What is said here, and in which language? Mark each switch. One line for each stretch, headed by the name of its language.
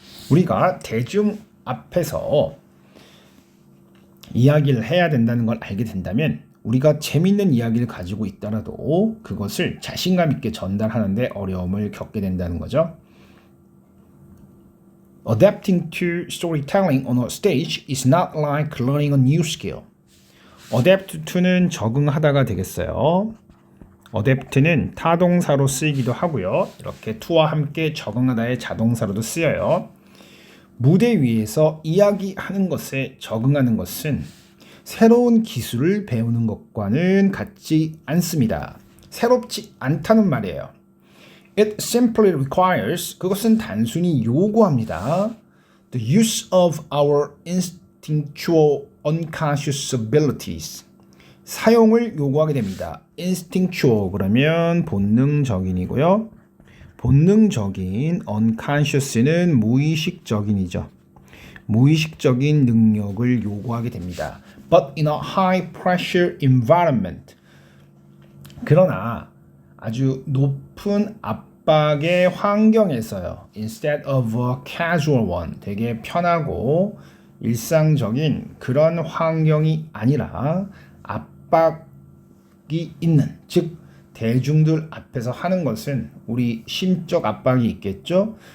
Korean: 우리가 대중 앞에서 이야기를 해야 된다는 걸 알게 된다면 우리가 재밌는 이야기를 가지고 있더라도 그것을 자신감 있게 전달하는데 어려움을 겪게 된다는 거죠.
English: Adapting to storytelling on a stage is not like learning a new skill.
Korean: Adapt to는 적응하다가 되겠어요. Adapt는 타동사로 쓰이기도 하고요. 이렇게 to와 함께 적응하다의 자동사로도 쓰여요. 무대 위에서 이야기하는 것에 적응하는 것은 새로운 기술을 배우는 것과는 같지 않습니다. 새롭지 않다는 말이에요.
English: It simply requires,
Korean: 그것은 단순히 요구합니다.
English: The use of our instinctual unconscious abilities.
Korean: 사용을 요구하게 됩니다. instinctual 그러면 본능적인이고요. 본능적인 unconscious는 무의식적인이죠. 무의식적인 능력을 요구하게 됩니다.
English: But in a high pressure environment.
Korean: 그러나 아주 높은 압박의 환경에서요.
English: Instead of a casual one.
Korean: 되게 편하고 일상적인 그런 환경이 아니라 압박이 있는, 즉 대중들 앞에서 하는 것은 우리 심적 압박이 있겠죠.